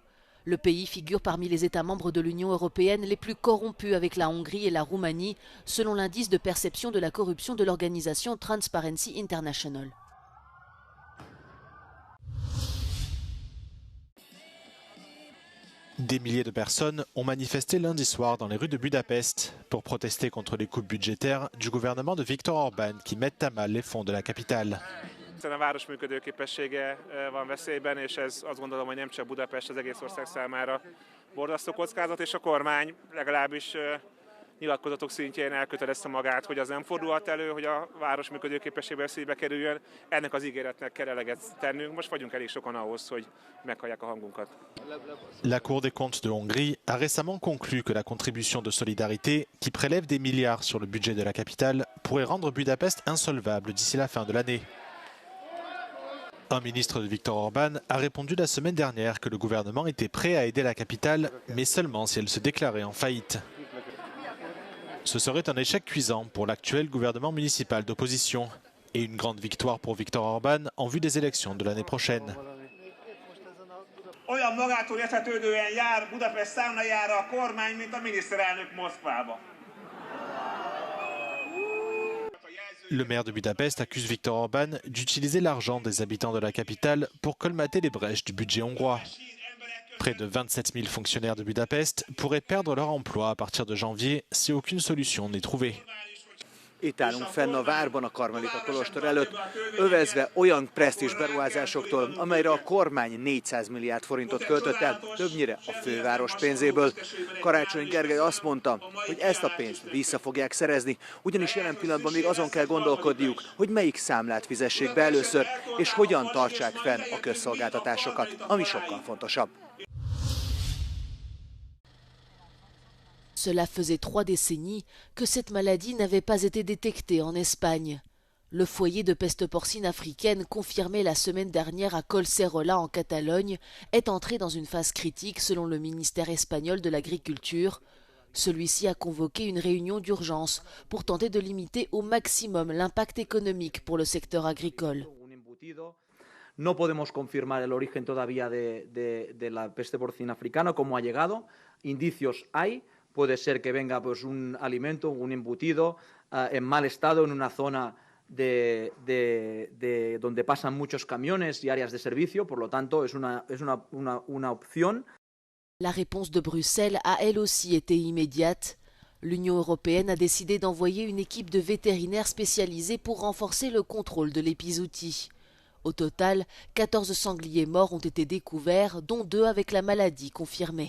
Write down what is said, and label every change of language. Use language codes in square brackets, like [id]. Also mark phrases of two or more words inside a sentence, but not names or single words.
[fr] Le pays figure parmi les États membres de l'Union européenne les plus corrompus avec la Hongrie et la Roumanie, selon l'indice de perception de la corruption de l'organisation Transparency International. Des milliers de personnes ont manifesté lundi soir dans les rues de Budapest pour protester contre les coupes budgétaires du gouvernement de Viktor Orbán qui mettent à mal les fonds de la capitale. [hu] A város működőképessége van veszélyben, és ez azt gondolom, hogy nem csak Budapest, az egész ország számára borzasztó kockázat, és a kormány legalábbis nyilatkozatok szintjén elkötelezte magát, hogy az nem fordulhat elő, hogy a város működőképessége veszélybe kerüljön. Ennek az ígéretnek kell eleget tennünk. Most vagyunk elég sokan ahhoz, hogy meghallják a hangunkat. [fr] La Cour des comptes de Hongrie a récemment conclu que la contribution de solidarité, qui prélève des milliards sur le budget de la capitale, pourrait rendre Budapest insolvable d'ici la fin de l'année. Un ministre de Viktor Orbán a répondu la semaine dernière que le gouvernement était prêt à aider la capitale, mais seulement si elle se déclarait en faillite. Ce serait un échec cuisant pour l'actuel gouvernement municipal d'opposition et une grande victoire pour Viktor Orbán en vue des élections de l'année prochaine. [hu] Olyan magától értetődően jár Budapest számlájára a kormány, mint a miniszterelnök Moszkvába. [fr] Le maire de Budapest accuse Viktor Orbán d'utiliser l'argent des habitants de la capitale pour colmater les brèches du budget hongrois. Près de 27 000 fonctionnaires de Budapest pourraient perdre leur emploi à partir de janvier si aucune solution n'est trouvée. [hu] Itt állunk fenn a várban a Karmelita kolostor előtt, övezve olyan presztízs beruházásoktól, amelyre a kormány 400 milliárd forintot költött el, többnyire a főváros pénzéből. Karácsony Gergely azt mondta, hogy ezt a pénzt vissza fogják szerezni, ugyanis jelen pillanatban még azon kell gondolkodniuk, hogy melyik számlát fizessék be először, és hogyan tartsák fenn a közszolgáltatásokat, ami sokkal fontosabb. [fr] Cela faisait 3 décennies que cette maladie n'avait pas été détectée en Espagne. Le foyer de peste porcine africaine, confirmé la semaine dernière à Collserola en Catalogne, est entré dans une phase critique selon le ministère espagnol de l'Agriculture. Celui-ci a convoqué une réunion d'urgence pour tenter de limiter au maximum l'impact économique pour le secteur agricole. [es] No podemos confirmar el origen todavía de la peste porcina africana, cómo ha llegado. Indicios hay. Puede ser que venga pues, un alimento, un embutido en mal estado en una zona donde pasan muchos camiones y áreas de servicio. Por lo tanto, es una opción. [fr] La réponse de Bruxelles a elle aussi été immédiate. L'Union européenne a décidé d'envoyer une équipe de vétérinaires spécialisés pour renforcer le contrôle de l'épizootie. Au total, 14 sangliers morts ont été découverts, dont 2 avec la maladie confirmée.